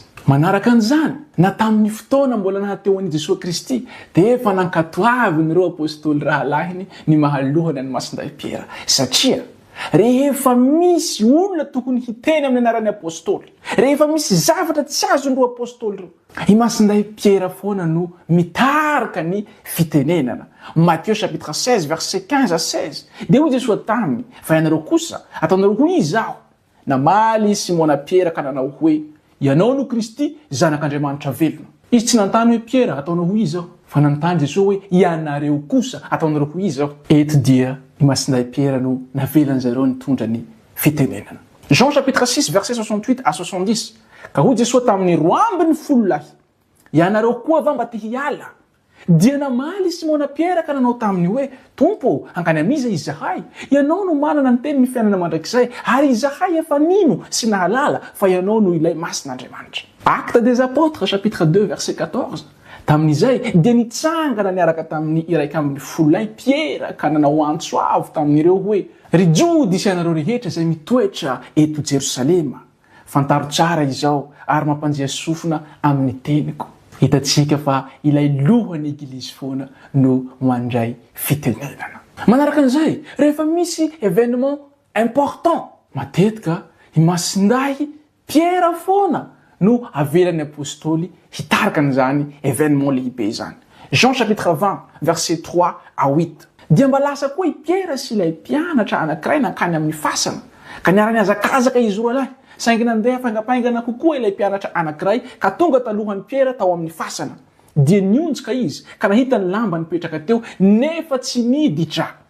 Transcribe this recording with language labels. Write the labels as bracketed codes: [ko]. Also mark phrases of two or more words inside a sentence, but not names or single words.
[mg] Manaraka an'izany, na tamin'ny fotoana mbola nahateo an'i Jesosy Kristy, dia efa nankatoavin'ireo apôstôly rahalahiny ny mahalohany any masinday Piera. Satria rehefa misy olona tokony hiteny amin'ny anaran'ny apôstôly, rehefa misy zavatra tsy azon'ireo apôstôly ireo, i masinday Piera foana no mitarika ny fitenenana. [fr] Matthieu chapitre 16 verset 15 à 16. [mg] Dia hoy Jesosy taminy, fa ianareo kosa ataonareo ho izaho. Namaly Simona Piera ka nanao hoe, ianao no Kristy zanak'Andriamanitra velona. Izy tsy nantany hoe Piera ataonao ho izaho, fa nantany Jesosy hoe ianareo kosa ataonareo ho izaho. Eto dia i masinday Piera no navelan'zareo nitondra ny fitenenana. [fr] Jean chapitre 6 verset 68 à 70. [mg] ka hoy Jesosy tamin'ny roa ambiny folo lahy ianareo koa va mba te hiala dia namaly Simona Piera ka nanao taminy hoe tompo angany amiza izahay ianao no manana ny teny ny fiainana mandrakizay ary izahay efa nino sy nahalala fa ianao no ilay masin'Andriamanitra. [fr] Actes des Apôtres chapitre 2 verset 14 [mg] tamin'izay dia nitsangana niaraka tamin'ny iraika ambiny folo lahy Piera ka nanao antso avo tamin'ireo hoe ry Jody isanareo rehetra izay mitoetra eto Jerosalema fantaro tsara izao ary mampanjea sofina amin'ny teniko. Hitatsika fa ilay lohan'ny eglizy foana no mandray fitenenana. Manaraka an'izay rehefa misy [fr] événement important [mg] matetika imasinday Piera foana no avelan'ny apôstôly hitarika an'izany événement lehibe zany. [fr] Jean chapitre 20 verset 3 à 8 [mg] dia mba lasa koa i Piera sy ilay mpianatra anankiray nankany amin'ny fasana ka niara-niazakazaka izy roa lahy saingy nandeha fangapaingana kokoa ilay mpianatra anankiray ka tonga talohany Piera tao amin'ny fasana dia nionjika izy ka nahita ny lamba nipetraka teo nefa tsy niditra.